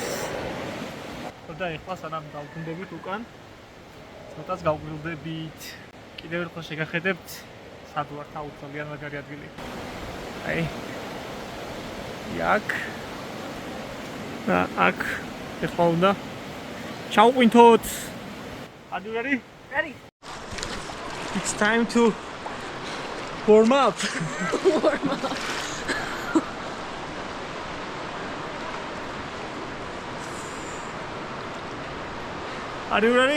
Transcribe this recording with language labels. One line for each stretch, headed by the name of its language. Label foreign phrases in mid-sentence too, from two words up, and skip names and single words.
Georgian: და ეხლა სანამ გავგუნდებით უკან, ცოტას გავგრილდებით. კიდევ ერთხელ შეგახედებთ, სად ვართ, ძალიან მაგარი ადგილი. აი აქ და აქ ეხლა უნდა ჩავყვინთოთ.
English: Are you ready? Ready. It's time to warm up. Warm up. Are you ready?